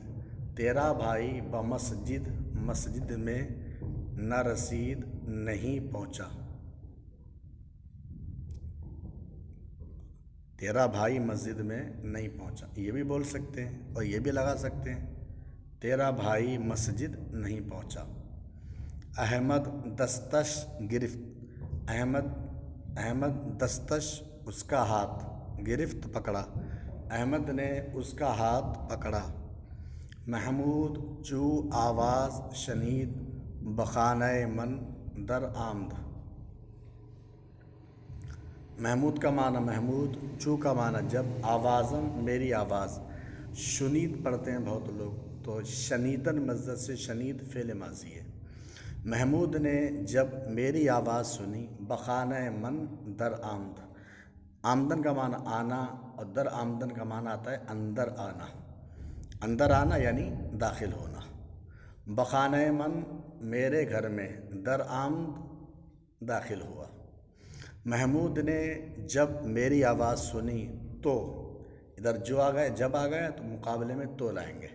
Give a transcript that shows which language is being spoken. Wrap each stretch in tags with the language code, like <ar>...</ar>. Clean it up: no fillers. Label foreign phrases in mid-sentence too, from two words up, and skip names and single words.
<ur>تیرا بھائی بمسجد مسجد میں</ur> <fa>نہ رسید</fa> <ur>نہیں پہنچا. تیرا بھائی مسجد میں نہیں پہنچا یہ بھی بول سکتے ہیں اور یہ بھی لگا سکتے ہیں، تیرا بھائی مسجد نہیں پہنچا.</ur> <fa>احمد دستش گرفت.</fa> <ur>احمد دستش اس کا ہاتھ، گرفت پکڑا. احمد نے اس کا ہاتھ پکڑا.</ur> <fa>محمود چو آواز شنید بخانہ من در آمد.</fa> <ur>محمود کا معنی محمود، چو کا معنی جب، آوازن میری آواز. شنید پڑھتے ہیں بہت لوگ تو شنیدن مصدر سے. شنید فعل ماضی ہے. محمود نے جب میری آواز سنی،</ur> <fa>بخانہ من در آمد.</fa> <ur>آمدن کا معنی آنا اور</ur> <fa>در آمدن</fa> <ur>کا معنی آتا ہے اندر آنا. اندر آنا یعنی داخل ہونا.</ur> <fa>بخانہ من</fa> <ur>میرے گھر میں،</ur> <fa>در آمد</fa> <ur>داخل ہوا. محمود نے جب میری آواز سنی تو، ادھر جو آ گئے جب آ گیا تو مقابلے میں تو لائیں گے.</ur>